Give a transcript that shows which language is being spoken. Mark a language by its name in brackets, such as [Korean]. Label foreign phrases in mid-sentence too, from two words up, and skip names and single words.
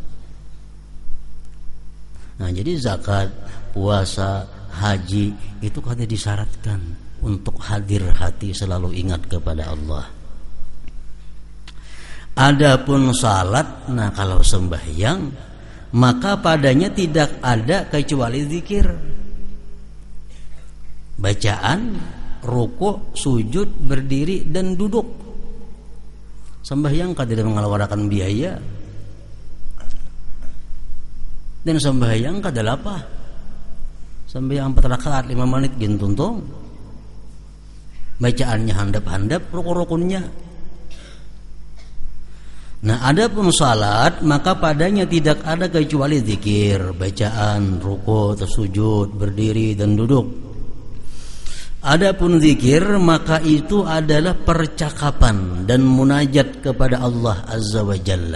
[Banjar] Nah, jadi zakat, puasa, haji itu kada disyaratkan untuk hadir hati selalu ingat kepada Allah. Adapun salat, nah kalau sembahyang maka padanya tidak ada kecuali zikir. Bacaan, rukuk, sujud, berdiri dan duduk. Sembahyang kada mengeluarkan biaya. Dan sembahyang kada lapah. Sembahyang 4 rakaat 5 menit gentuntong. Bacaannya handap-handap, rukun-rukunnya. Nah, adapun salat maka padanya tidak ada kecuali zikir, bacaan, rukuk, sujud, berdiri dan duduk. Adapun zikir maka itu adalah percakapan dan munajat kepada Allah [Arabic] عز وجل.